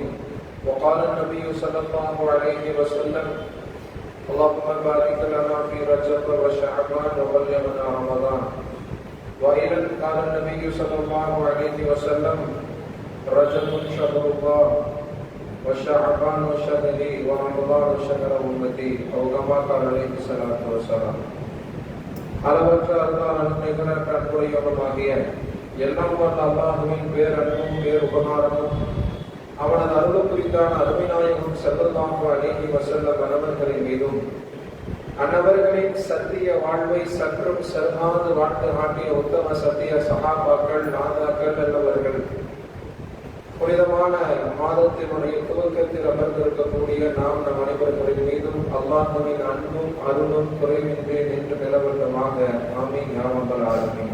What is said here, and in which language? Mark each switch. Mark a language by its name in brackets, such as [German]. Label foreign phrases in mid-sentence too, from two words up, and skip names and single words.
[Arabic] وقال النبي صلى الله عليه وسلم: اللهم بارك لنا في رجب وشعبان وبلغنا رمضان. وإذا قال النبي صلى الله عليه وسلم: رجب شهر الله وشعبان شهري ورمضان شهر أمتي، أو كما قال عليه الصلاة والسلام. [Tamil] அளவற்ற அல்லாஹ் நிகரற்ற அன்புடையவனுமாகிய எல்லாம் வல்ல அல்லாஹ்வின் பேரன்பும் பேருபகாரமும் அவனது அருள் குறித்தான அருமைநாயகம் [Arabic] صلى الله عليه وسلم [Tamil] அவர்களின் மீதும் அன்னவர்களின் சத்திய வாழ்வை சற்றும் சர்மாது வாழ்ந்து காட்டிய உத்தம சத்திய சஹாபாக்கள் நாதாக்கள் என்பவர்கள் புனிதமான மாதத்தினுடைய துவக்கத்தில் அமர்ந்திருக்கக்கூடிய நாம் நம் அனைவர்களின் மீதும் அல்லாஹ்வின் அன்பும் அருளும் குறைவின்றி நின்று நிலவட்டமாக [Arabic] آمين يا رب العالمين.